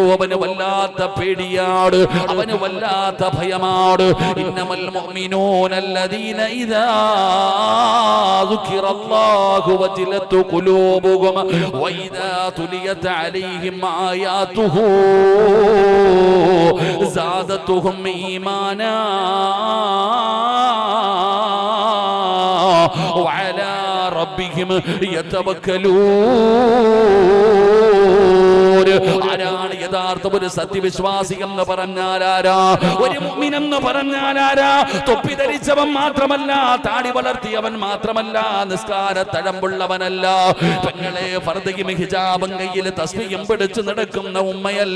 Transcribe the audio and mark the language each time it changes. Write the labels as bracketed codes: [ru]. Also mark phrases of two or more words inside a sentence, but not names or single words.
[ml] അവന് വല്ലാത്ത പേടിയാണ്, അവന് വല്ലാത്ത ഭയമാണ്. [ar] إنما المؤمنون الذين إذا ذكر الله وجلت قلوبهم وإذا تليت عليهم آياته زادتهم إيمانا وعلى ربهم يتوكلون. [ml] ആരാണ് യഥാർത്ഥ ഒരു സത്യവിശ്വാസി എന്ന് പറഞ്ഞാൽ ആരാ? ഒരു മുഅ്മിൻ എന്ന് പറഞ്ഞാൽ ആരാ? തൊപ്പി ധരിച്ചവൻ മാത്രമല്ല, താടി വളർത്തിയവൻ മാത്രമല്ല, നിസ്കാര തഴമ്പുള്ളവനല്ല, പെങ്ങളെ ഫർദയും ഹിജാബും കയ്യിൽ തസ്ബീഹും പിടിച്ചു നടക്കുന്ന ഉമ്മയല്ല.